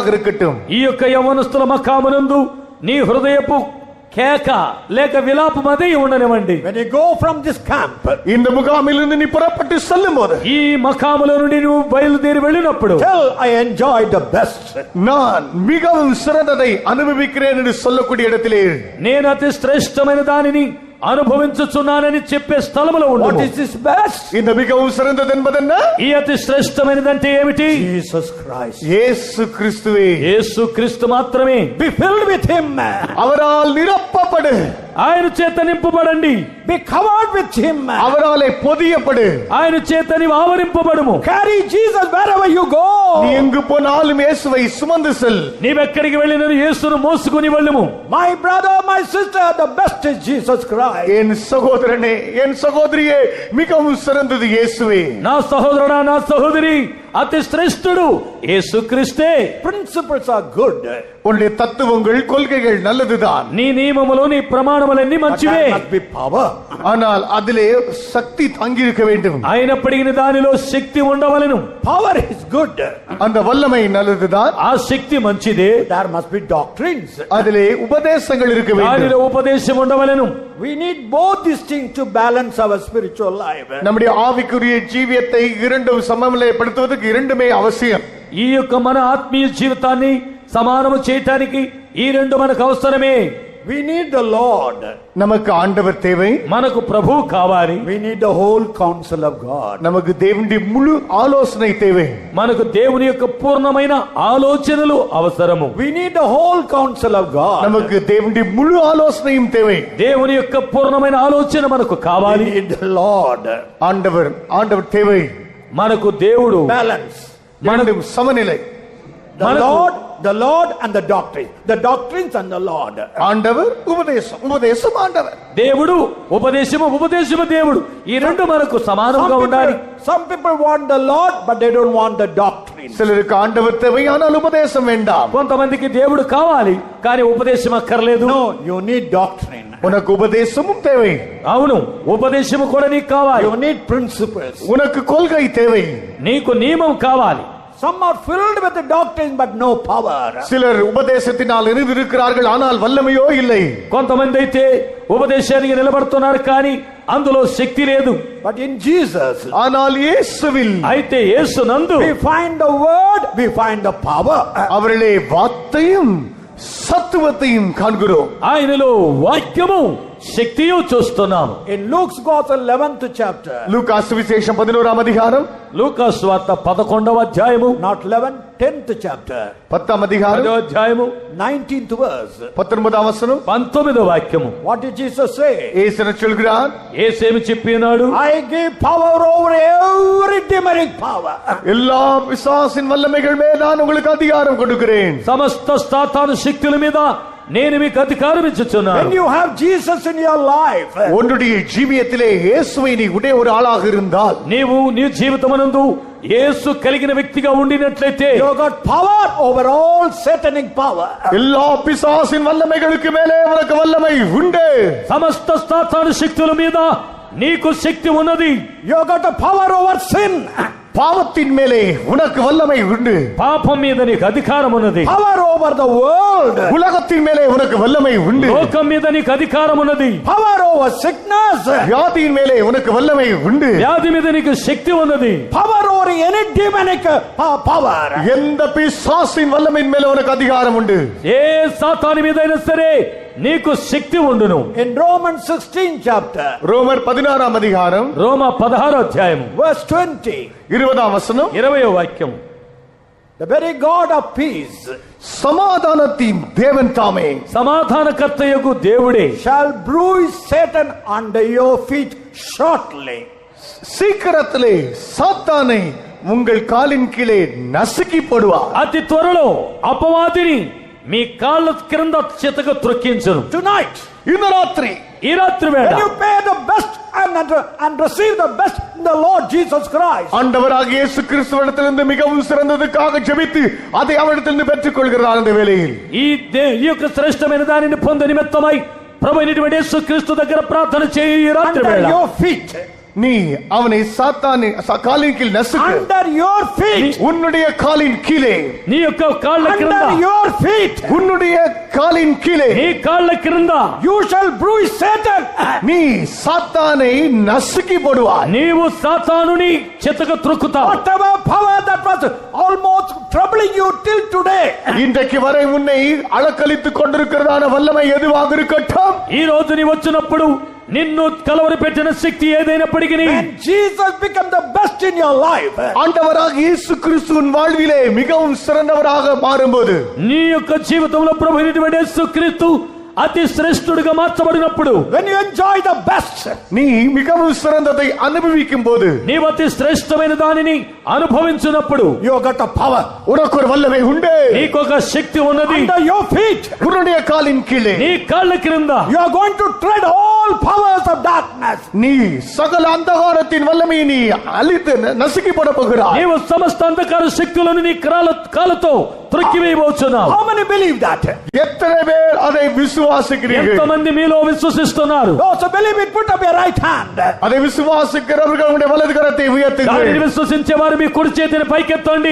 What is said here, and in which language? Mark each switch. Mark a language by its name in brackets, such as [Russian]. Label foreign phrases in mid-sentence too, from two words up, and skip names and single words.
[Telugu] ఈ యొక్క యవనస్తుల మకామునందు నీ హృదయపు కేక లేక విలాపం అదే ఉండనివ్వండి. [English] When you go from this camp, [Tamil] இந்த முகாமிலிருந்து நீ புறப்பட்டு செல்லும் போது, [Telugu] ఈ మకాములో నుండి నువ్వు బయలుదేరి వెళ్ళినప్పుడు, [English] tell I enjoyed the best. [Tamil] நான் மிகவும் சிறந்ததை அனுபவிக்கிறேன் என்று சொல்லக்கூடிய இடத்திலே [Telugu] నేను అతి శ్రేష్టమైన దానిని అనుభవించుచున్నానని చెప్పే స్థలములో [English] What [Telugu] ఉండు. [English] is this best? [Tamil] இந்த மிகவும் சிறந்தது என்பதென்ன? [Telugu] ఈ అతి శ్రేష్టమైనదంటే ఏమిటి? [English] Jesus Christ. [Tamil] இயேசு கிறிஸ்துவே. [Telugu] యేసు క్రీస్తు మాత్రమే. [English] Be filled with Him. [Tamil] அவரால் நிரப்பப்படு. [Telugu] ఆయన చేత నింపబడండి. [English] Be covered with Him. [Tamil] அவராலே பொதியப்படு. [Telugu] ఆయన చేత నీవు ఆవరింపబడుము. [English] Carry Jesus wherever you go. [Tamil] நீ எங்கு போனாலும் இயேசுவை சுமந்து செல். [Telugu] నీవెక్కడికి వెళ్ళిన యేసును మోసుకుని వెళ్ళుము. [English] My brother, my sister, the best is Jesus Christ. [Tamil] என் சகோதரனே, என் சகோதரியே, மிகவும் சிறந்தது இயேசுவே. [Telugu] నా సహోదరుడా, నా సహోదరి, అతి శ్రేష్ఠుడు యేసుక్రీస్తే. [English] Principles are good. [Tamil] உன்னுடைய தத்துவங்கள், கொள்கைகள் நல்லதுதான். [Telugu] నీ నియమములు, నీ ప్రమాణములన్నీ [English] But [Telugu] మంచివే. [English] there must be power. [Tamil] ஆனால் அதிலே சக்தி தங்கியிருக்க வேண்டும். [Telugu] అయినప్పటికీ దానిలో శక్తి ఉండవలెను. [English] Power is good. [Tamil] அந்த வல்லமை நல்லதுதான். [Telugu] ఆ శక్తి మంచిదే. [English] There must be doctrines. [Tamil] அதிலே உபதேசங்கள் இருக்க [Telugu] దానిలో [Tamil] வேண்டும். [Telugu] ఉపదేశం ఉండవలెను. [English] We need both these things to balance our spiritual life. [Tamil] நம்முடைய ஆவிக்குரிய ஜீவியத்தை இரண்டும் சமநிலைப்படுத்துவதற்கு இரண்டுமே அவசியம். [Telugu] ఈ యొక్క మన ఆత్మీయ జీవితాన్ని సమానము చేయటానికి ఈ రెండు మనకు అవసరమే. [English] We need the Lord. [Tamil] நமக்கு ஆண்டவர் தேவை. [Telugu] మనకు ప్రభు కావాలి. [English] We need the whole counsel of God. [Tamil] நமக்கு தேவனுடைய முழு ஆலோசனை தேவை. [Telugu] మనకు దేవుని యొక్క పూర్ణమైన ఆలోచనలు అవసరము. [English] We need the whole counsel of God. [Tamil] நமக்கு தேவனுடைய முழு ஆலோசனையும் தேவை. [Telugu] దేవుని యొక్క పూర్ణమైన ఆలోచన మనకు [English] We [Telugu] కావాలి. [English] need the Lord. [Tamil] ஆண்டவர் தேவை. [Telugu] మనకు దేవుడు, [English] Balance. [Tamil] இரண்டும் சமநிலை. [English] The Lord and the doctrine. The doctrines and the Lord. [Tamil] ஆண்டவர், ఉపదేశం ஆண்டவர். [Telugu] దేవుడు, ఉపదేశము దేవుడు. ఈ రెండు మనకు సమానంగా ఉండాలి. [English] Some people want the Lord but they don't want the doctrine. [Tamil] சிலருக்கு ஆண்டவர் தேவை, ஆனால் உபதேசம் வேண்டாம். [Telugu] కొంతమందికి దేవుడు కావాలి కానీ ఉపదేశం అక్కర్లేదు. [English] No, you need doctrine. [Tamil] உனக்கு உபதேசமும் தேவை. [Telugu] అవును, ఉపదేశము కూడా నీకు కావాలి. [English] You need principles. [Tamil] உனக்கு கொள்கை தேவை. [Telugu] నీకు నియమం కావాలి. [English] Some are filled with the doctrine but no power. [Tamil] சிலர் உபதேசத்தினால் இருக்கிறார்கள், ஆனால் வல்லமையோ இல்லை. [Telugu] కొంతమంది అయితే ఉపదేశానికి నిలబడుతున్నారు కానీ అందులో శక్తి లేదు. [English] But in Jesus, [Tamil] ஆனால் இயேசுவில் [Telugu] అయితే యేసునందు [English] we find the word, we find the power. [Tamil] அவர்களே வார்த்தையும் சத்துவத்தையும் காண்கிறோம். [Telugu] ఆయనలో వాక్యము శక్తియు చూస్తున్నాము. [English] In Luke's Gospel 11th chapter, [Tamil] லூக்கா சுவிசேஷம் 11ஆம் அதிகாரம், [Telugu] లూకా సువార్త 11వ అధ్యాయము, [English] not 11, 10th chapter, [Tamil] 10ஆம் அதிகாரம், [Telugu] 10వ అధ్యాయము, [English] 19th verse. [Tamil] 19ஆம் வசனம். [Telugu] 19వ వాక్యము. [English] What did Jesus say? [Tamil] இயேசு சொல்கிறார், [Telugu] యేసేమి చెప్పినాడు? [English] I give power over every demonic power. [Tamil] எல்லா பிசாசின் வல்லமைகள் மேல் நான் உங்களுக்கு அதிகாரம் கொடுக்கிறேன். [Telugu] సమస్త సాతాను శక్తుల మీద నేను మీకు అధికారం ఇచ్చుచున్నాను. [English] When you have Jesus in your life, [Tamil] உன்னுடைய ஜீவியத்திலே இயேசுவை நீ உடைய ஒரு ஆளாக இருந்தால், [Telugu] నీవు నీ జీవితమునందు యేసు కలిగిన వ్యక్తిగా ఉండినట్లయితే [English] you got power over all satanic power. [Tamil] எல்லா பிசாசின் வல்லமைகளுக்கு மேலே உனக்கு வல்லமை உண்டு. [Telugu] సమస్త సాతాను శక్తుల మీద నీకు శక్తి ఉన్నది. [English] You got a power over sin. [Tamil] பாவத்தின் மேலே உனக்கு வல்லமை உண்டு. [Telugu] పాపం మీద నీకు అధికారం ఉన్నది. [English] Power over the world. [Tamil] உலகத்தின் மேலே உனக்கு வல்லமை உண்டு. [Telugu] లోకం మీద నీకు అధికారం ఉన్నది. [English] Power over sickness. [Tamil] வியாதியின் மேலே உனக்கு வல்லமை உண்டு. [Telugu] వ్యాధి మీద నీకు శక్తి ఉన్నది. [English] Power over any demonic power. [Tamil] எந்த பிசாசின் வல்லமையின் மேலே உனக்கு அதிகாரம் உண்டு. [Telugu] ఏ సాతాను మీదైనా సరే నీకు శక్తి ఉండును. [English] In Romans 16 chapter, [Tamil] ரோமர் 16ஆம் அதிகாரம், [Telugu] రోమ 16వ అధ్యాయము, [English] verse 20, [Tamil] 20ஆம் வசனம். [Telugu] 20వ వాక్యం. [English] the very God of peace [Tamil] சமாதானத்தின் தேவன் தாமே [Telugu] సమాధానకర్తయగు దేవుడే [English] shall bruise Satan under your feet shortly. [Tamil] சீக்கிரத்திலே சாத்தானை உங்கள் காலின் கீழே நசுக்கி போடுவார். [Telugu] అతి త్వరలో అపవాదిని మీ కాళ్ళ క్రింద చితక త్రొక్కించును. [English] Tonight, [Tamil] இந்த ராத்திரி, [Telugu] ఈ రాత్రి వేళ [English] when you pay the best and receive the best in the Lord Jesus Christ, [Tamil] ஆண்டவராகிய இயேசு கிறிஸ்துவிடத்திலிருந்து மிகவும் சிறந்ததுக்காக ஜெபித்து அதை அவரிடத்திலிருந்து பெற்றுக் கொள்கிறார். அந்த வேளையில் [Telugu] ఈ యొక్క శ్రేష్టమైన దానిని పొంద నిమిత్తమై ప్రభు అయినటువంటి యేసుక్రీస్తు దగ్గర ప్రార్థన చేయి. ఈ రాత్రి [English] under [Telugu] వేళ [English] your feet, [Tamil] நீ அவனை சாத்தானி காலின் கீழ் நசுக்கு. [English] Under your feet. [Tamil] உன்னுடைய காலின் கீழே. [Telugu] నీ యొక్క కాళ్ళ క్రింద. [English] Under your feet. [Tamil] உன்னுடைய காலின் கீழே. [Telugu] నీ కాళ్ళ క్రింద. [English] You shall bruise Satan. [Tamil] நீ சாத்தானை நசுக்கி போடுவாய். [Telugu] నీవు సాతానుని చితక త్రొక్కుతావు. [English] Whatever power that was almost troubling you till today. [Tamil] இன்றைக்கு வரை உன்னை அலக்கழித்துக் கொண்டிருக்கிறதான வல்லமை எதுவாக இருக்கட்டும். [Telugu] ఈ రోజు నీ వచ్చినప్పుడు నిన్ను కలవరి పెట్టిన శక్తి ఏదైనప్పటికీ [English] When Jesus become the best in your life. [Tamil] ஆண்டவராக இயேசு கிறிஸ்துவின் வாழ்விலே மிகவும் சிறந்தவராக மாறும்போது [Telugu] నీ యొక్క జీవితంలో ప్రభు అయినటువంటి యేసుక్రీస్తు అతి శ్రేష్ఠుడిగా మార్చబడినప్పుడు [English] When you enjoy the best. [Tamil] நீ மிகவும் சிறந்ததை அனுபவிக்கும் போது [Telugu] నీవు అతి శ్రేష్టమైన దానిని అనుభవించినప్పుడు [English] You got the power. [Tamil] உனக்கு ஒரு வல்லமை உண்டு. [Telugu] నీకొక శక్తి ఉన్నది. [English] Under your feet. [Tamil] உன்னுடைய காலின் கீழே [Telugu] నీ కాళ్ళ క్రింద [English] You are going to tread all powers of darkness. [Tamil] நீ சகல அந்தகாரத்தின் வல்லமையை நீ அழித்து நசுக்கி போட போகிறாய். [Telugu] నీవు సమస్త అంధకార శక్తులను నీ కాళ్ళతో త్రొక్కివేయబోచున్నావు. [English] How many believe that? [Tamil] எத்தனை பேர் அதை விசுவாசிக்கிறீர்கள்? [Telugu] ఎంతమంది మీలో విశ్వసిస్తున్నారు? [English] Those who believe it, put up your right hand. [Tamil] அதை விசுவாசிக்கிறவர்கள் உங்களுடைய வலது கரத்தை [Telugu] దానిని [Tamil] உயர்த்துங்கள். [Telugu] విశ్వసించే వారు మీ కుడి చేతిని పైకెత్తండి.